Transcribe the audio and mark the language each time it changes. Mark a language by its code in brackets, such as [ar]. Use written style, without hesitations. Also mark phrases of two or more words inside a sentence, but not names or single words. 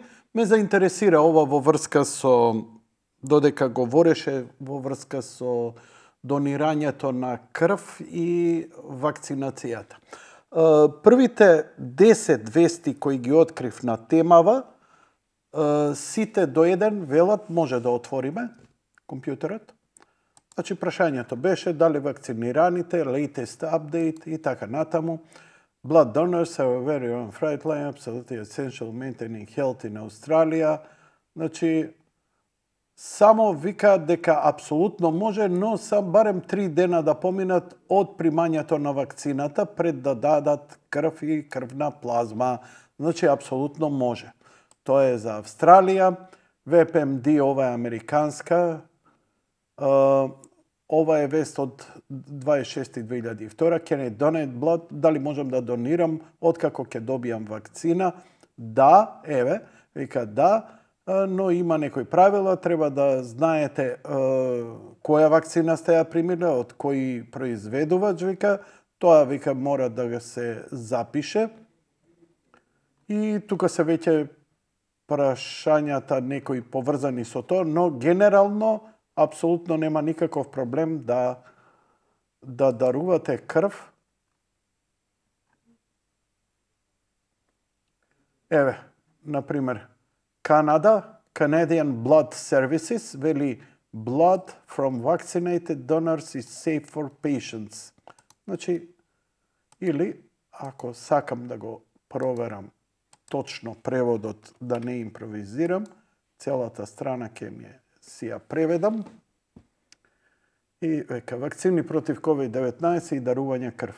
[mk] Ме заинтересира ова во врска со, додека говореше, во врска со донирањето на крв и вакцинацијата. Првите 10 вести кои ги открив на темава, сите до еден велат, може да отвориме компјутерот. Значи, прашањето беше дали вакцинираните, [en] latest update [mk] и така натаму. [en] Blood donors have a very own flight line, absolutely essential maintaining health in Australia. [mk] Значи, само вика дека апсолутно може, но са барем 3 дена да поминат од примањето на вакцината пред да дадат крв и крвна плазма. Значи, апсолутно може. Тоа е за Австралија. VPMD, ова е американска. Ова е вест од 26.2002. [en] Can I donate blood? [mk] Дали можам да донирам откако ќе добијам вакцина? Да, еве, вика да, но има некои правила, треба да знаете која вакцина сте ја примиле, од кој произведувач, вика, тоа вика мора да се запише. И тука се веќе прашањата некои поврзани со тоа, но генерално апсолутно нема никаков проблем да дарувате крв. Еве, например, Канада, [en] Canadian Blood Services, вели blood from vaccinated donors is safe for patients. Значи, или, ако сакам да го проверам точно преводот, да не импровизирам, целата страна ќе ми си ја преведам. И века, вакцини против COVID-19 и дарување крв.